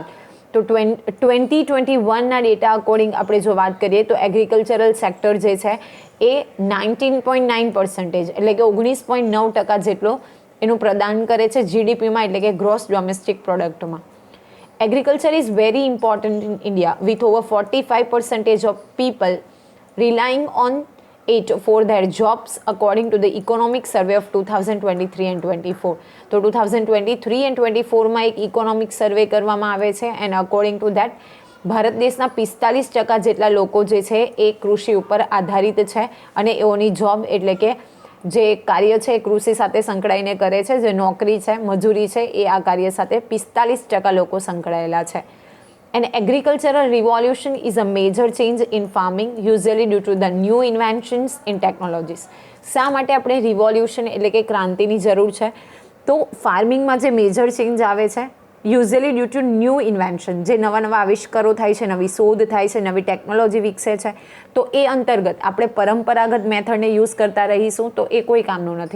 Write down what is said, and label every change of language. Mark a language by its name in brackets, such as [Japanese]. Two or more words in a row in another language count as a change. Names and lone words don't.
[Gujarati] તો 2021ના [English] data according [Gujarati] આપણે જો વાત કરીએ તો [English] agricultural sector [Gujarati] જે છે એ 19.9% એટલે કે 19.9% જેટલો એનું પ્રદાન કરે છે જીડીપીમાં એટલે કે [English] gross domestic productમાં. agriculture is very important in India with over 45% of people relying on it for their jobs according to the economic survey of 2023 and 24. [Gujarati] તો 2023 and 24માં એક [English] economic survey [Gujarati] કરવામાં આવે છે [English] and according to that [Gujarati] ભારત દેશના 45% જેટલા લોકો જે છે એ કૃષિ ઉપર આધારિત છે અને એઓની જોબ એટલે કે જે કાર્ય છે એ કૃષિ સાથે સંકળાઈને કરે છે, જે નોકરી છે, મજૂરી છે એ આ કાર્ય સાથે 45% લોકો સંકળાયેલા છે. [English] An agricultural revolution is a major change in farming, usually due to the new inventions in technologies. [Gujarati] શા માટે આપણે રિવોલ્યુશન એટલે કે ક્રાંતિની જરૂર છે? તો ફાર્મિંગમાં જે [English] major change [Gujarati] આવે છે [English] usually due to new invention, [Gujarati] જે નવા આવિષ્કારો થાય છે, નવી શોધ થાય છે, નવી ટેકનોલોજી વિકસે છે, તો એ અંતર્ગત આપણે પરંપરાગત મેથડને યુઝ કરતા રહીશું તો એ કોઈ કામનું નથી.